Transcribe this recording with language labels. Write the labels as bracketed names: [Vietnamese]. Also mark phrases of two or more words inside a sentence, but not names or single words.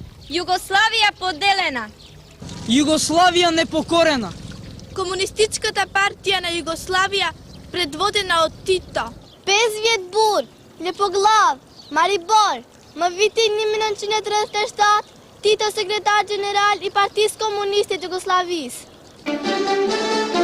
[Macedonian] Югославия поделена. Югославия непокорена. Комунистичката партија на Југославија, предводена од Тито. Безвиет Бур, Лепоглав, Марибор, [Albanian] më vitin 1937, Tito sekretar general i Partisë Komuniste të Jugosllavisë.